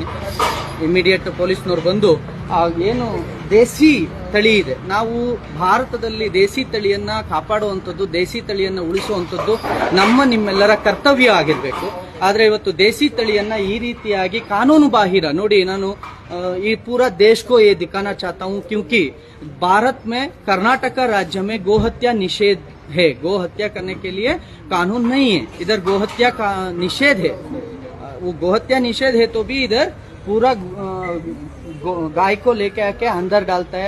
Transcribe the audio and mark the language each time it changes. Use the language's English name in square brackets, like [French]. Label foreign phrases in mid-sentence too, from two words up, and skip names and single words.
[Kannada] ಇಮಿಡಿಯೇಟ್ ಪೊಲೀಸ್ನವ್ರು ಬಂದು ಏನು ದೇಸಿ ತಳಿ ಇದೆ, ನಾವು ಭಾರತದಲ್ಲಿ ದೇಸಿ ತಳಿಯನ್ನ ಕಾಪಾಡುವಂಥದ್ದು, ದೇಸಿ ತಳಿಯನ್ನ ಉಳಿಸುವಂಥದ್ದು ನಿಮ್ಮೆಲ್ಲರ ಕರ್ತವ್ಯ ಆಗಿರಬೇಕು. ಆದರೆ ಇವತ್ತು ದೇಸಿ ತಳಿಯನ್ನ ಈ ರೀತಿಯಾಗಿ ಕಾನೂನು ಬಾಹಿರ ನೋಡಿ, ನಾನು ಈ [Hindi] पूरा देश को ये दिखाना चाहता हूँ क्योंकि भारत में कर्नाटक राज्य में गोहत्या निषेध है. गोहत्या करने के लिए कानून नहीं है, इधर गोहत्या का निषेध है. वो गोहत्या निषेध है तो भी इधर पूरा गाय को लेके आके अंदर डालता है.